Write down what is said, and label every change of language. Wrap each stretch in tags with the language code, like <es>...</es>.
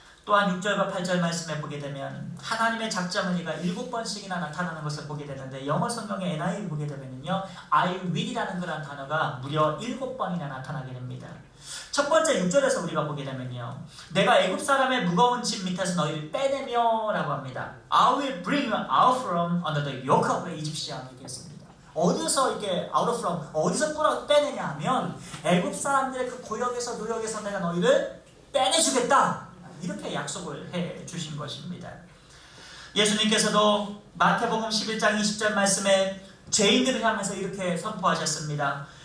<ko>또한 6절과 8절 말씀에 보게 되면 하나님의 작정 의지가 7번씩이나 나타나는 것을 보게 되는데 영어 성경의 NIV를 보게 되면요 I will이라는 그런 단어가 무려 7번이나 나타나게 됩니다. 첫 번째 6절에서 우리가 보게 되면요 내가 애굽 사람의 무거운 짐 밑에서 너희를 빼내며 라고 합니다.</ko> <en>I will bring you out from under the yoke of the Egyptian</en> <ko>이렇게 했습니다. 어디서 이게 out from 어디서 빼내냐 하면 애굽 사람들의 그 고역에서 노역에서 내가 너희를 빼내주겠다 이렇게 약속을 해 주신 것입니다. 예수님께서도 마태복음 11장 20절 말씀에 죄인들을 향해서 이렇게 선포하셨습니다.</ko>